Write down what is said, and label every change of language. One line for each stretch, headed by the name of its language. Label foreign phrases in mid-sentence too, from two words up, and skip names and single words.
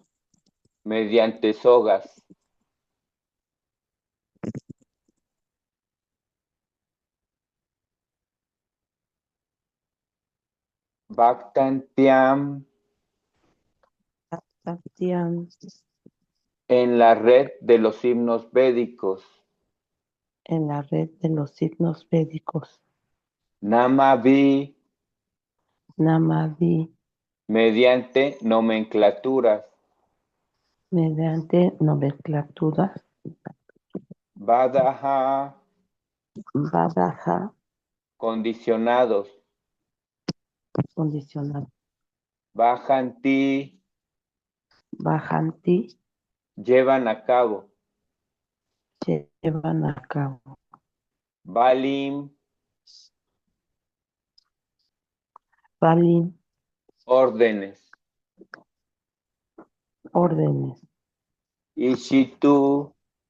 Spanish: mediante sogas. Bhaktantyam,
Sanskrit: Satyam.
Spanish: en la red de los himnos védicos. En la red de los signos védicos.
Sanskrit: Namavi, Namavi.
Spanish: mediante nomenclaturas. Mediante nomenclaturas.
Sanskrit: Vadaha, Badaja.
Spanish: condicionados. Condicional.
Sanskrit: Bhajanti, Bajanti.
Spanish: llevan a cabo. Llevan a cabo.
Sanskrit: Balim, Valim.
Spanish: órdenes. Órdenes.
Sanskrit: Ishitu,